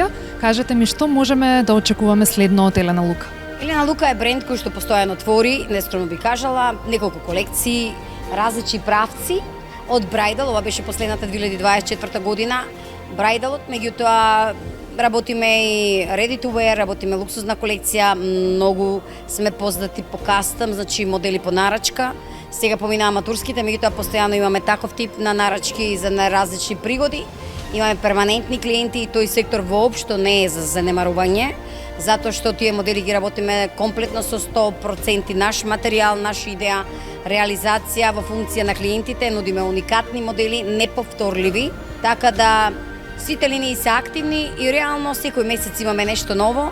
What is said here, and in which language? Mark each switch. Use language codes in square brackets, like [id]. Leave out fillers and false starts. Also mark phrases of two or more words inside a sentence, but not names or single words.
[mk] Кажете ми што можеме да очекуваме следно од Елена Лука? Елена Лука е бренд кој што постојано твори, нескромно би кажала, неколку колекции, различни правци, од брајдл, ова беше последната 2024 година, брајдалот, меѓутоа работиме и [en] ready to wear, [mk] работиме луксузна колекција, многу сме познати по кастам, значи модели по нарачка, Сега поминаваме турските, меѓутоа постојано имаме таков тип на нарачки за најразлични пригоди. Имаме перманентни клиенти и тој сектор воопшто не е за занемарување, затоа што тие модели ги работиме комплетно со 100% наш материјал, наша идеја, реализација во функција на клиентите, нудиме уникатни модели, неповторливи, така да сите линии се активни и реално секој месец имаме нешто ново.